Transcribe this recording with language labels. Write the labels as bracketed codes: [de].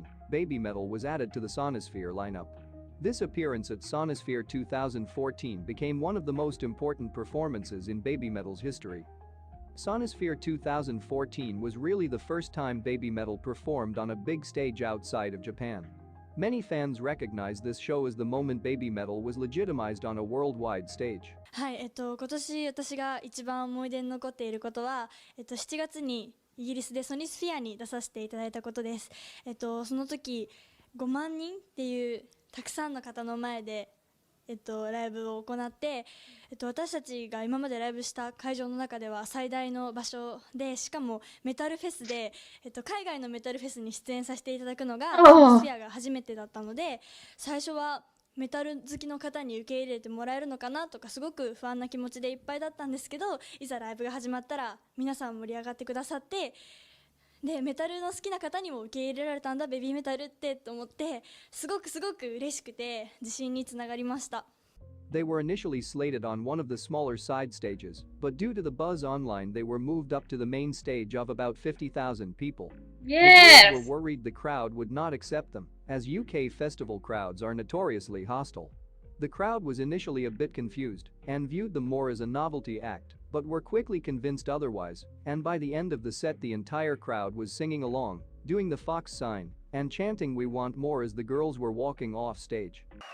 [en] Baby Metal was added to the Sonosphere lineup. This appearance at Sonosphere 2014 became one of the most important performances in BABYMETAL's history. Sonosphere 2014 was really the first time BABYMETAL performed on a big stage outside of Japan. Many fans recognize this show as the moment BABYMETAL was legitimized on a worldwide stage. [ja] はい、今年私が一番思い出に残っていることは、7月にイギリスでソニスフィアに出させていただいたことです。その時5万人っていうたくさんの方の前で、ライブを行って、私たちが今までライブした会場の中では最大の場所で、しかもメタルフェスで、海外のメタルフェスに出演させていただくのがソニスフィアが初めてだったので、最初はメタル好きの方に受け入れてもらえるのかなとかすごく不安な気持ちでいっぱいだったんですけど、いざライブが始まったら皆さん盛り上がってくださって、でメタルの好きな方にも受け入れられたんだベビーメタルってと思って、すごく嬉しくて自信につながりました。 [en] They were initially slated on one of the smaller side stages, but due to the buzz online they were moved up to the main stage of about 50,000 people. Yes! The girls were worried the crowd would not accept them, as UK festival crowds are notoriously hostile. The crowd was initially a bit confused and viewed them more as a novelty act, but were quickly convinced otherwise, and by the end of the set the entire crowd was singing along, doing the fox sign, and chanting "We want more" as the girls were walking off stage.